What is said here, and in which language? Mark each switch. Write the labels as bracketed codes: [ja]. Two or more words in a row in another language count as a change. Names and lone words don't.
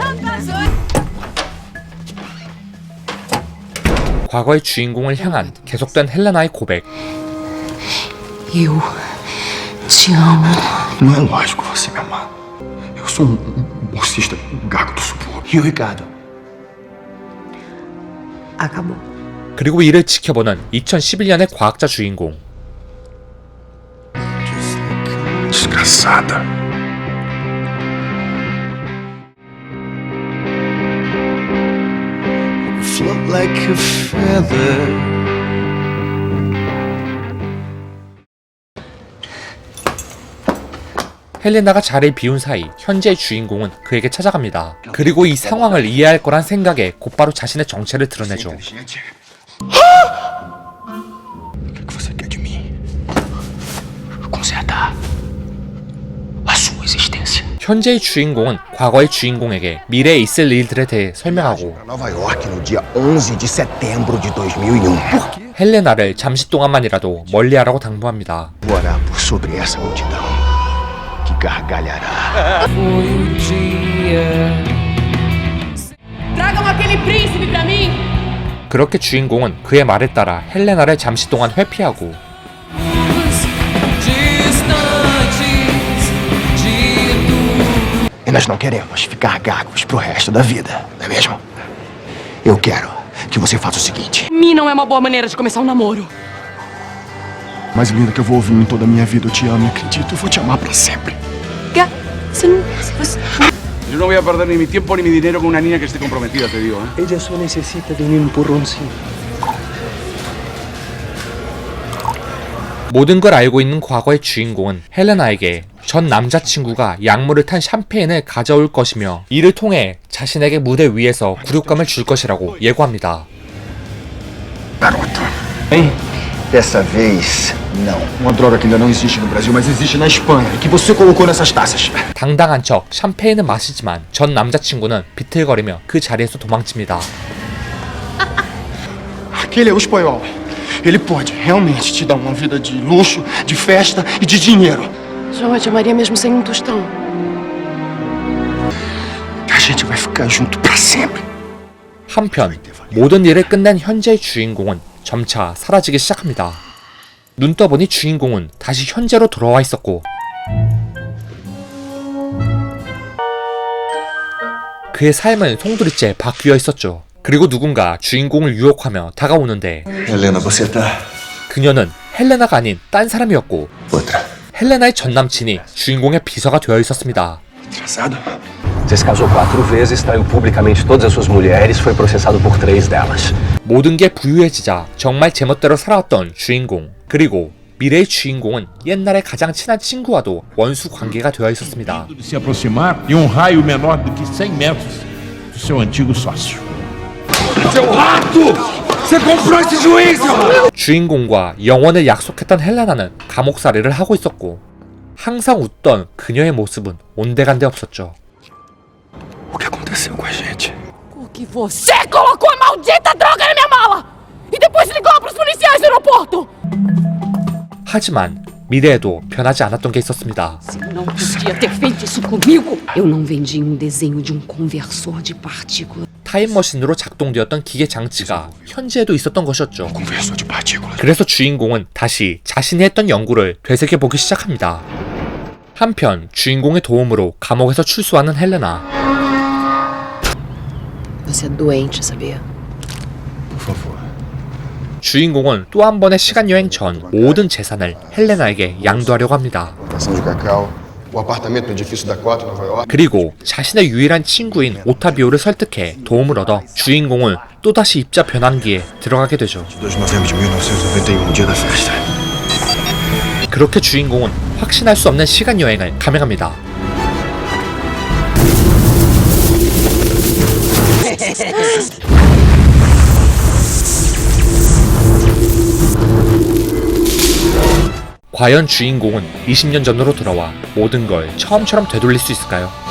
[ko] 과거의 주인공을 향한 계속된 헬레나의 고백. [pt] Eu te amo. Não é lógico você me amar. Eu sou bolsista gago do subúrbio. E o Ricardo? Acabou. [ko] 그리고 이를 지켜보는 2011년의 과학자 주인공. [pt] Desgraçada. [en] Float like a feather. [ko] 헬레나가 자리를 비운 사이 현재의 주인공은 그에게 찾아갑니다. 그리고 이 상황을 이해할 거란 생각에 곧바로 자신의 정체를 드러내죠. [pt] O que você quer de mim? Consertar a sua existência. [ko] 현재의 주인공은 과거의 주인공에게 미래에 있을 일들에 대해 설명하고, [pt] Para Nova York no dia 11 de setembro de 2001. [ko] 헬레나를 잠시 동안만이라도 멀리하라고 당부합니다. [pt] Orar por sobre essa multidão que gargalhará. Tragam aquele príncipe pra mim. [ko] 그렇게 주인공은 그의 말에 따라 헬레나를 잠시 동안 회피하고, [pt] E nós não queremos ficar gagos pro resto da vida, não é mesmo? Eu quero que você faça o seguinte. Mim não é uma boa maneira de começar um namoro. Mais linda que eu vou ouvir em toda a minha vida. Eu te amo e acredito. Eu vou te amar pra sempre. [es] Yo no voy a perder ni mi tiempo ni mi dinero con una niña que esté comprometida, te digo, ¿eh? [pt] Ella só necessita de um empurrãozinho. [ko] 모든 걸 알고 있는 과거의 주인공은 헬레나에게 전 남자친구가 약물을 탄 샴페인을 가져올 것이며 이를 통해 자신에게 무대 위에서 굴욕감을 줄 것이라고 예고합니다. [pt] Garota. Hein? Dessa vez, não. Uma droga que ainda não existe no Brasil, mas existe na Espanha e que você colocou nessas taças. [ko] 당당한 척 샴페인은 마시지만 전 남자친구는 비틀거리며 그 자리에서 도망칩니다. [pt] Aquele é o espanhol. Ele pode realmente te dar uma vida de luxo, de festa e de dinheiro. João, eu te amaria mesmo sem um tostão. A gente vai ficar junto pra sempre. [ko] 한편 모든 일을 끝낸 현재의 주인공은 점차 사라지기 시작합니다. 눈 떠보니 주인공은 다시 현재로 돌아와 있었고 그의 삶은 송두리째 바뀌어 있었죠. 그리고 누군가 주인공을 유혹하며 다가오는데 [pt] Helena, você tá... [ko] 그녀는 헬레나가 아닌 딴 사람이었고 [pt] Outra. [ko] 헬레나의 전남친이 주인공의 비서가 되어 있었습니다. [pt] Engraçado. Você se casou 4 vezes, traiu publicamente todas as suas mulheres, foi processado por 3 delas. [ko] 모든 게 부유해지자 정말 제멋대로 살아왔던 주인공. 그리고 미래의 주인공은 옛날에 가장 친한 친구와도 원수 관계가 되어 있었습니다. [pt] De se aproximar em um raio menor do que 100 metros do seu antigo sócio. [ko] 주인공과 영원을 약속했던 헬레나는 감옥살이를 하고 있었고 항상 웃던 그녀의 모습은 온데간데 없었죠. [pt] O que aconteceu com a gente? Porque você colocou a maldita droga na minha mala! E depois ligou pros policiais do aeroporto! [ko] 하지만 미래에도 변하지 않았던 게 있었습니다. [pt] Não podia ter feito isso comigo. Eu não vendi um desenho de um conversor de partículas. [ko] 타임머신으로 작동되었던 기계 장치가 현재에도 있었던 것이었죠. [pt] Conversor de partículas. [ko] 그래서 주인공은 다시 자신이 했던 연구를 되새겨보기 시작합니다. 한편 주인공의 도움으로 감옥에서 출소하는 헬레나. [pt] Você é doente, sabia? Por favor. [ko] 주인공은 또 한 번의 시간여행 전 모든 재산을 헬레나에게 양도하려고 합니다. [pt] Plantação de cacau, o apartamento no edifício da Cota, em Nova York. [ko] 그리고 자신의 유일한 친구인 오타비오를 설득해 도움을 얻어 주인공은 또다시 입자 변환기에 들어가게 되죠. [pt] 2 de novembro de 1991, dia da festa. [ko] 그렇게 주인공은 확신할 수 없는 시간여행을 감행합니다. 과연 주인공은 20년 전으로 돌아와 모든 걸 처음처럼 되돌릴 수 있을까요?